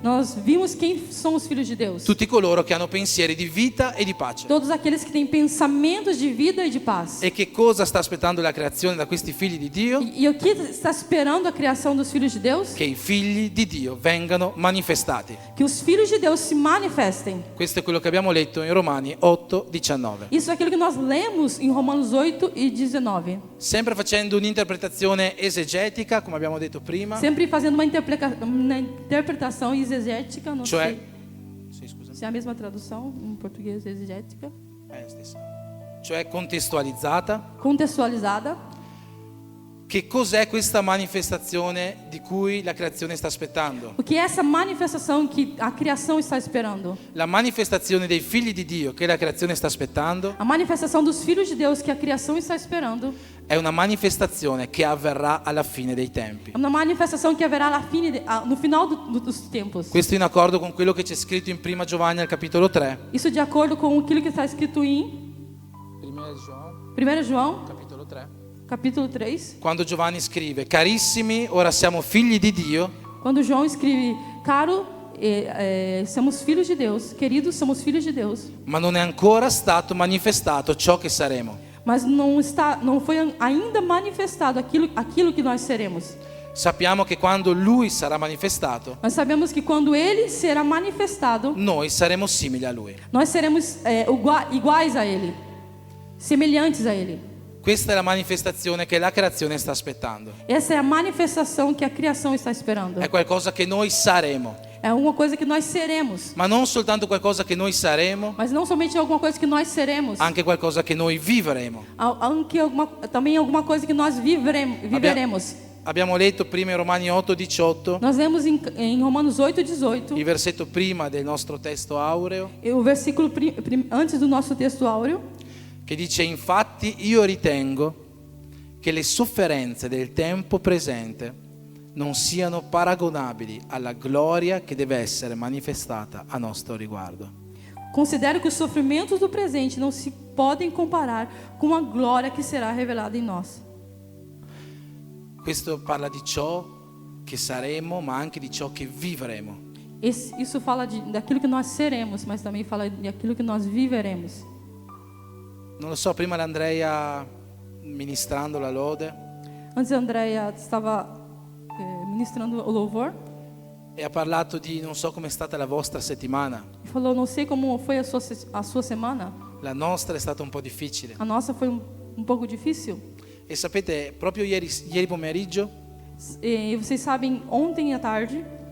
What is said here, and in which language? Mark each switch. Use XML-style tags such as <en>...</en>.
<pt>Nós vimos quem são os filhos de Deus.</pt> <it>Tutti coloro che hanno pensieri di vita e di pace.</it> <pt>Todos aqueles que têm pensamentos de vida e de paz.</pt> <it>E che cosa sta aspettando la creazione da questi figli di Dio?</it> <pt>E o que está esperando a criação dos filhos de Deus?</pt> <it>Che i figli di Dio vengano manifestati.</it> <pt>Que os filhos de Deus se manifestem.</pt> <it>Questo è quello che abbiamo letto in Romani 8:19.</it> <pt>Isso é aquilo que nós lemos em Romanos 8 e 19.</pt> <it>Sempre facendo un'interpretazione esegetica, come abbiamo detto prima,</it> <pt>Sempre fazendo uma interpretação exegética, não</pt> <it>cioè sei sì, scusa.</it> <pt>se é a mesma tradução em português, exegética,</pt> <it>Stessa. Cioè contestualizzata.</it> <pt>contextualizada.</pt> <it>Che cos'è questa manifestazione di cui la creazione sta aspettando?</it> <pt>O que é essa manifestação que a criação está esperando?</pt> <it>La manifestazione dei figli di Dio che la creazione sta aspettando</it> <pt>A manifestação dos filhos de Deus que a criação está esperando</pt> <it>è una manifestazione che avverrà alla fine dei tempi.</it> <pt>é uma manifestação que haverá no final dos tempos.</pt> <it>Questo in accordo con quello che c'è scritto in 1 Giovanni al capitolo 3.</it> <pt>Isso de acordo com aquilo que está escrito em 1 João,</pt> <it>Capitolo 3.</it> <pt>capítulo 3,</pt> <it>Quando Giovanni scrive: carissimi, ora siamo figli di Dio,</it> <pt>quando João escreve: caro, somos filhos de Deus, queridos, somos filhos de Deus,</pt> <it>ma non è ancora stato manifestato ciò che saremo.</it> <pt>mas não foi ainda manifestado aquilo que nós seremos.</pt> <it>Sappiamo che quando Lui sarà manifestato,</it> <pt>Nós sabemos que quando Ele será manifestado,</pt> <it>noi saremo simili a Lui.</it> <pt>nós seremos iguais a Ele, semelhantes a Ele.</pt> <it>Questa è la manifestazione che la creazione sta aspettando.</it> <pt>Essa é a manifestação que a criação está esperando.</pt> <it>È qualcosa che noi saremo,</it> <pt>É uma coisa que nós seremos,</pt> <it>ma non soltanto qualcosa che noi saremo,</it> <pt>mas não somente alguma coisa que nós seremos,</pt> <it>anche qualcosa che noi vivremo.</it> <pt>também alguma coisa que nós viveremos.</pt> <it>Abbiamo letto prima in Romani 8:18,</it> <pt>Nós lemos em Romanos 8:18,</pt> <it>il versetto prima del nostro testo aureo,</it> <pt>o versículo antes do nosso texto áureo,</pt> <it>che dice: infatti io ritengo che le sofferenze del tempo presente non siano paragonabili alla gloria che deve essere manifestata a nostro riguardo.</it> <pt>considero que os sofrimentos do presente não se podem comparar com a glória que será revelada em nós.</pt> <it>Questo parla di ciò che saremo, ma anche di ciò che vivremo.</it> <pt>Isso fala daquilo que nós seremos, mas também fala daquilo que nós viveremos.</pt> <it>Non lo so, prima l'Andrea ministrando la lode</it> <pt>Antes a Andrea estava ministrando o louvor</pt> <it>e ha parlato di non so com'è stata la vostra settimana.</it> <pt>e falou: não sei como foi a sua semana.</pt> <it>La nostra è stata un po' difficile.</it> <pt>A nossa foi um pouco difícil.</pt> <it>E sapete, proprio ieri pomeriggio</it> <pt>E vocês sabem, ontem à tarde</pt>